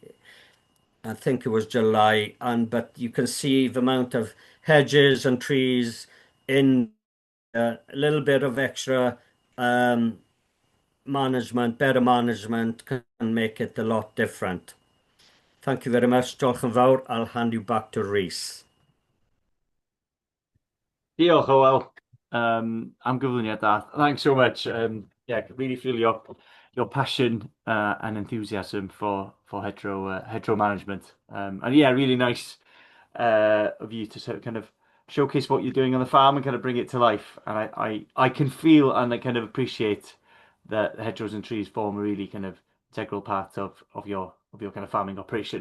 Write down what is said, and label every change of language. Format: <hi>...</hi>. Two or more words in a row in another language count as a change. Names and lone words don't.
<en>I think it was July, but you can see the amount of hedges and trees in a little bit of extra management, better management can make it a lot different. Thank you very much,</en> <cy>Diolch yn fawr.</cy> <en>I'll hand you back to Rhys.</en> <cy>Diolch, Hywel. Am gyflwyniad da.</cy> <en>Thanks so much. Yeah, really feel your passion and enthusiasm for hedgerow management. And yeah, really nice of you to sort of kind of showcase what you're doing on the farm and kind of bring it to life. And I can feel and I kind of appreciate that the hedgerows and trees form a really kind of integral part of your kind of farming operation.</en>